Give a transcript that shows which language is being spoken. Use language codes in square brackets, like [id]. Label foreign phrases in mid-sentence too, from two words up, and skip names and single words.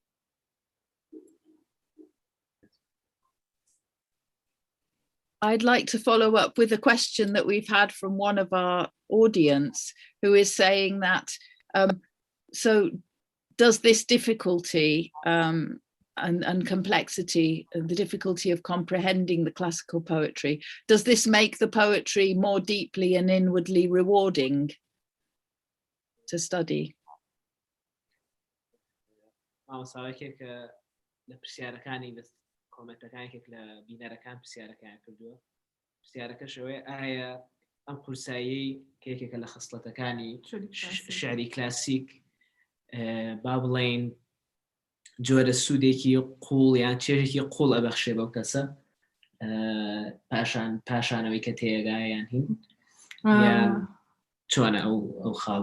[en] I'd like to follow up with a question that we've had from one of our audience who is saying that, so does this difficulty and complexity, the difficulty of comprehending the classical poetry, does this make the poetry more deeply and inwardly rewarding to study? [ckb] ئەم قورسایی کێکێکە لە خەسڵەتەکانی شعری کلاسیک با بڵێن جۆرە سوودێکی قوڵ یان چێژێکی قوڵ ئەبەخشێ بەو کەسە پاشانەوەی کە تێگا یان هین یان چۆنە ئەو خاڵە؟